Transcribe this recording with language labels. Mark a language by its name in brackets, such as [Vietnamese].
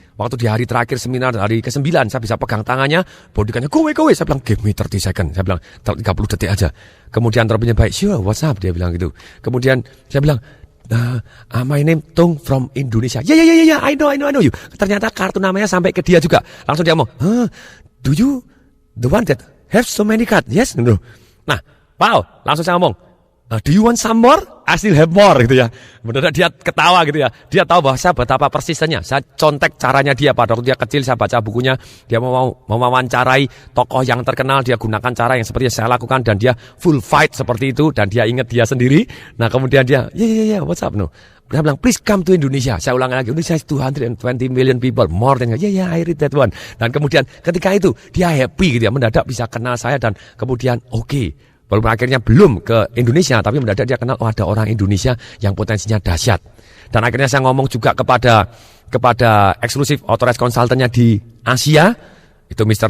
[Indonesian] Waktu di hari terakhir seminar, hari ke-9, saya bisa pegang tangannya, bodyguardnya, [English] go. [Indonesian] Saya bilang, [English] give me 30 second. [Indonesian] Saya bilang, 30 detik aja. Kemudian Robbins baik, [English] sure, what's up? [Indonesian] Dia bilang gitu. Kemudian saya bilang, [English] my name Tung from Indonesia. Yeah, I know you. [Indonesian] Ternyata kartu namanya sampai ke dia juga. Langsung dia ngomong, [English] do you the one that have so many cards? Yes, no. Nah, wow, [Indonesian] langsung saya ngomong, [English] do you want some more? I still have more [Indonesian] gitu ya. Benar dia ketawa gitu ya. Dia tahu bahwa saya betapa persisnya. Saya contek caranya dia pada waktu dia kecil, saya baca bukunya. Dia mau mewawancarai tokoh yang terkenal, dia gunakan cara yang seperti yang saya lakukan dan dia full fight seperti itu dan dia ingat dia sendiri. Nah, kemudian dia, [English] yeah, what's up no? [Indonesian] Dia bilang, [English] please come to Indonesia. [Indonesian] Saya ulang lagi, [English] Indonesia is 220 million people, more than, yeah, I read that one. [Indonesian] Dan kemudian ketika itu dia happy gitu ya, mendadak bisa kenal saya dan kemudian oke. Walaupun akhirnya belum ke Indonesia, tapi mendadak dia kenal, ada orang Indonesia yang potensinya dahsyat. Dan akhirnya saya ngomong juga kepada eksklusif authorized consultant-nya di Asia. Itu Mr.